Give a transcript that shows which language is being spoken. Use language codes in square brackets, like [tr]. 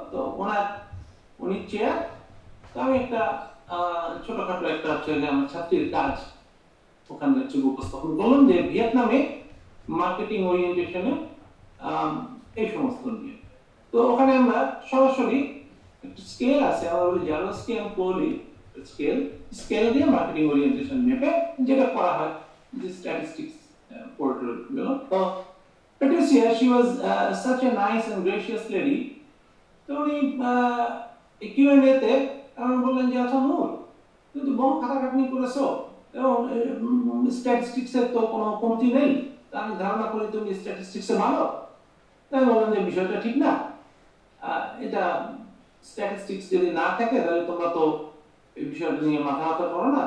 [bn] তো উনি চেয়ার, তো আমি একটা ছোটখাটো একটা আমার ছাত্রীর কাজ ওখানে উপস্থাপন করলাম যে ভিয়েতনামে মার্কেটিং ওরিয়েন্টেশনে এই সমস্ত নিয়ে। তো ওখানে আমরা সরাসরি একটা স্কেল আছে, আমাদের জারোস্কি এন্ড কোহলি স্কেল দিয়ে মার্কেটিং ওরিয়েন্টেশন মেপে যেটা করা হয় যে স্ট্যাটিস্টিক্স পোর্টাল গুলো। [en] তো Patricia, she was such a nice and gracious lady. [bn] তো উনি কিউএনএ তে আমি বললেন যে আচ্ছা নূর, তুমি তো বহু খাটাখাটনি করেছো এবং স্ট্যাটিস্টিক্সের তো কোনো কমতি নেই, আমি ধারণা করি তুমি স্ট্যাটিস্টিক্সে ভালো। তাই বললাম যে বিষয়টা ঠিক না, এটা স্ট্যাটিস্টিক্স যদি না থাকে তাহলে তোমরা তো এই বিষয়টা নিয়ে মাথা ব্যথা করো না।